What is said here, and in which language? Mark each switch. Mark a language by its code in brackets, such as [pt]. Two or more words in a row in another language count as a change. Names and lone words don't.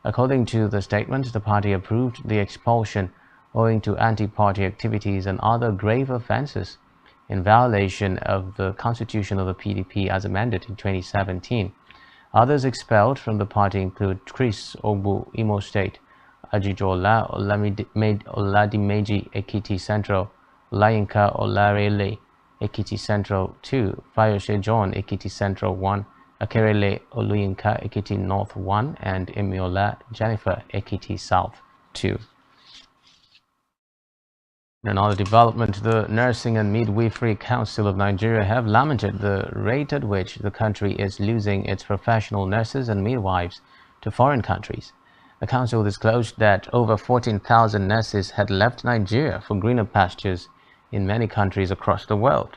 [en] According to the statement, the party approved the expulsion owing to anti-party activities and other grave offences in violation of the constitution of the PDP as amended in 2017. Others expelled from the party include Chris Ogbu, Imo State; Ajijola Oladimeji, Ekiti Central; Olayinka Olarele, Ekiti Central 2; Fayose John, Ekiti Central 1; Akerele Oluyinka, Ekiti North 1; and Emiola Jennifer, Ekiti South 2. In another development, the Nursing and Midwifery Council of Nigeria have lamented the rate at which the country is losing its professional nurses and midwives to foreign countries. The council disclosed that over 14,000 nurses had left Nigeria for greener pastures in many countries across the world.